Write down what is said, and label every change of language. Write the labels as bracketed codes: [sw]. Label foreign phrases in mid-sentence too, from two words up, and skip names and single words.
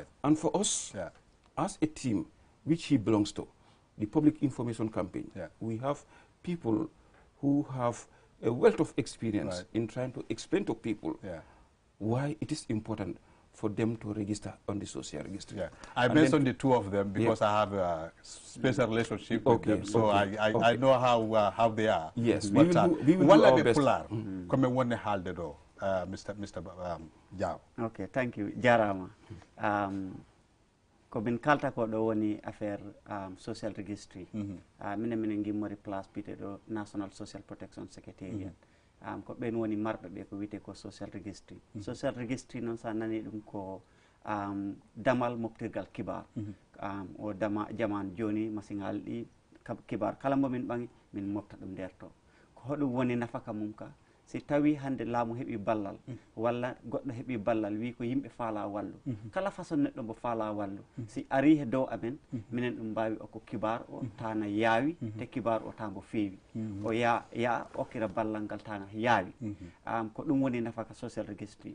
[en] And for us, as a team, which he belongs to, the Public Information Campaign, we have people who have a wealth of experience in trying to explain to people why it is important for them to register on the social registry. I mentioned the two of them because I have a special relationship with them, so I know how they are. Yes, but we will do our best. Mr. Diaw. Okay, thank you. [ff] Jarama. Ko min kalta ko ɗo woni affaire [en] social registry. [ff] Minen gimmori place pite ɗo [en] National Social Protection Secretariat. [ff] Ko ɓen woni marɓe ɓe ko wiyete ko [en] social registry. Social registry [ff] noon sa nani ɗum ko damal moftirgal kibar. O jaman joni masiŋal ɗi kibar kala mo min ɓangi min mofta ɗum nder to. Ko hoɗum woni nafaka mum ka si tawi hande laamu heɓi ballal walla goɗɗo heɓi ballal wi ko yimɓe faala wallu kala façon neɗɗo mo faala wallu si ari he dow amen minen ɗum mbawi okko kibar o tana yaawi te kibar o tango feewi o ya okkira ballal ngal tana yaawi ko ɗum woni nafaka [en] social registry.